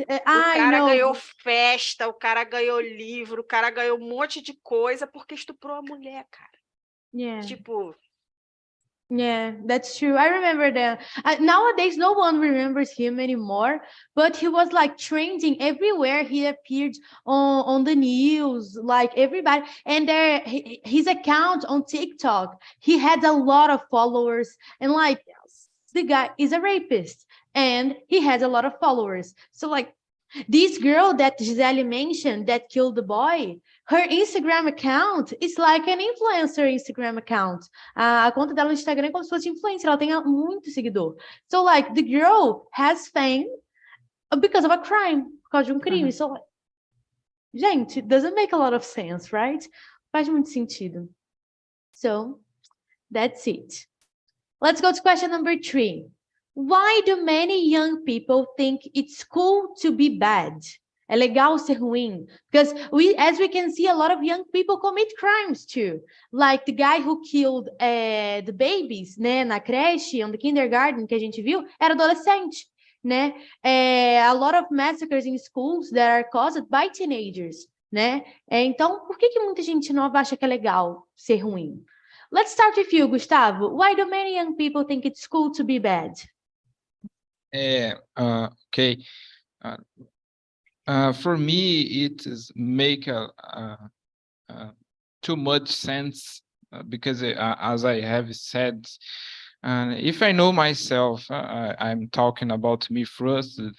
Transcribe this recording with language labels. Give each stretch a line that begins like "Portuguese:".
Portuguese: O cara ganhou festa, o cara ganhou livro, o cara ganhou um monte de coisa porque estuprou a mulher, cara. Tipo...
English: Yeah, that's true. I remember that. Nowadays, no one remembers him anymore, but he was like trending everywhere. He appeared on the news, like everybody. And his account on TikTok, he had a lot of followers. And like, the guy is a rapist, and he has a lot of followers. So like, this girl that Gisele mentioned that killed the boy, her Instagram account is like an influencer Instagram account.
Portuguese: A conta dela no Instagram é como se fosse influencer, ela tem muito seguidor.
English: So like, the girl has fame because of a crime,
Portuguese: por causa de um crime.
English: So like, gente, it doesn't make a lot of sense, right?
Portuguese: Faz muito sentido.
English: So that's it. Let's go to question number 3. Why do many young people think it's cool to be bad?
Portuguese: É legal ser ruim?
English: Because as we can see, a lot of young people commit crimes too. Like the guy who killed the babies, né,
Portuguese: na creche,
English: on the kindergarten,
Portuguese: que a gente viu, era adolescente,
English: né? A lot of massacres in schools that are caused by teenagers, né?
Portuguese: Então, por que muita gente nova acha que é legal ser ruim?
English: Let's start with you, Gustavo. Why do many young people think it's cool to be bad? Okay. For me, it is make too much sense because, as I have said, if I know myself, I'm talking about me first.